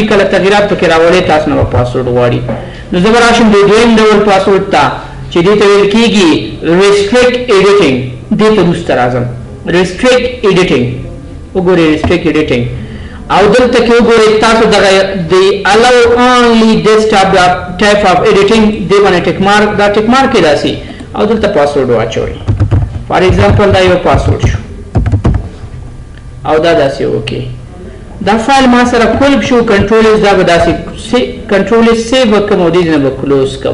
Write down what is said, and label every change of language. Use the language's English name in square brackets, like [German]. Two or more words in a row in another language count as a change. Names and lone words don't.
[Pashto] کله تغییرات پکې راولئ تاسو نه به پاسورډ غواړي. نو زه به راشم د دویم ډول پاسورډ ته چې دې ته ویل کېږي [English] restrict editing. [Pashto] دې ته وروسته راځم. [English] restrict editing, [Pashto] وګورئ [English] restrict editing, [Pashto] او دلته کې وګورئ تاسو دغه د [English] allow only this type of editing [Pashto] دې باندې [English] tick mark, [Pashto] دا [English] tick mark [Pashto] یې راسي، او دلته پاسورډ واچوئ. [English] for example [Pashto] دا یو پاسورډ شو، او دا داسې اوکې. دا فایل ما سره کلب شو، [English] control S [Pashto] دا به داسې [English] control S [Pashto] سیو وکړم او دې نه به کلوز کړم.